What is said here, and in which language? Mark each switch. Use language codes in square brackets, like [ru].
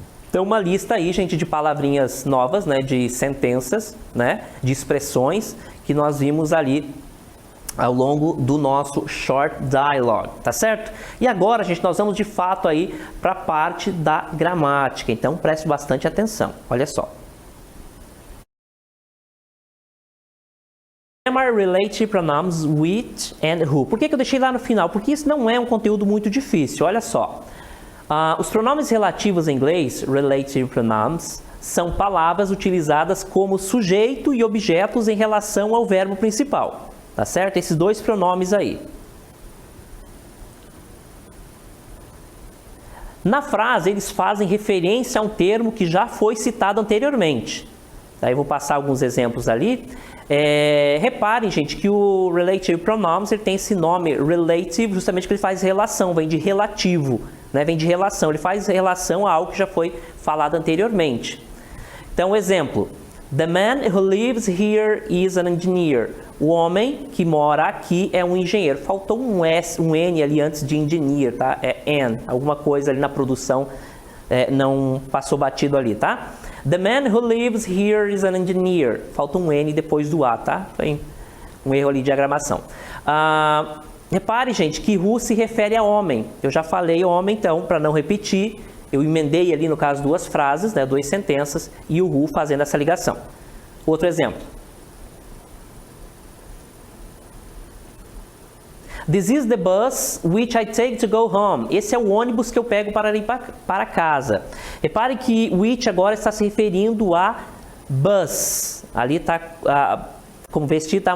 [pt] Então, uma lista aí, gente, de palavrinhas novas, né, de sentenças, né, de expressões que nós vimos ali ao longo do nosso short dialogue, tá certo? E agora, gente, nós vamos de fato aí para a parte da gramática, então preste bastante atenção, olha só. [en] Primary relative pronouns which and who. [pt] Por que eu deixei lá no final? Porque isso não é um conteúdo muito difícil. Olha só. Os pronomes relativos em inglês, relative pronouns, são palavras utilizadas como sujeito e objetos em relação ao verbo principal. Tá certo? Esses dois pronomes aí. Na frase, eles fazem referência a um termo que já foi citado anteriormente. Daí eu vou passar alguns exemplos ali. Reparem, gente, que o relative pronouns ele tem esse nome relative justamente porque ele faz relação, vem de relativo, né? Vem de relação, ele faz relação a algo que já foi falado anteriormente. Então, exemplo, [en] the man who lives here is an engineer. [pt] O homem que mora aqui é um engenheiro. Faltou um N ali antes de engineer, tá? É N, alguma coisa ali na produção não passou batido ali, tá? [en] The man who lives here is an engineer. [pt] Falta um N depois do A, tá? Foi um erro ali de diagramação. Repare, gente, que who se refere a homem. Eu já falei homem, então, para não repetir, eu emendei ali, no caso, duas frases, né, duas sentenças, e o who fazendo essa ligação. Outro exemplo. [en] This is the bus which I take to go home. [pt] Esse é o ônibus que eu pego para ir para casa. Repare que which agora está se referindo a bus. Ali está como vestir, tá?